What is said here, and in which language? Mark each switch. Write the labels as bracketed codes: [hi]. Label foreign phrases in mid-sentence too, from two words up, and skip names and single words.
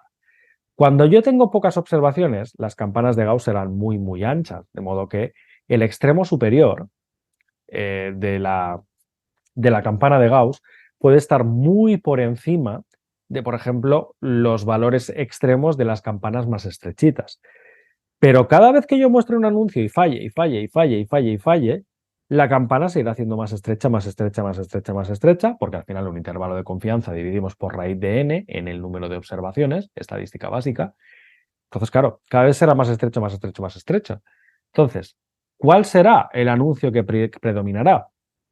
[es] Cuando yo tengo pocas observaciones, las campanas de Gauss serán muy, muy anchas, de modo que el extremo superior de la campana de Gauss puede estar muy por encima de, por ejemplo, los valores extremos de las campanas más estrechitas. Pero cada vez que yo muestre un anuncio y falle, y falle, y falle, y falle, y falle, la campana se irá haciendo más estrecha, más estrecha, más estrecha, más estrecha, porque al final un intervalo de confianza dividimos por raíz de n en el número de observaciones, estadística básica. Entonces, claro, cada vez será más estrecho, más estrecho, más estrecha. Entonces, ¿cuál será el anuncio que predominará?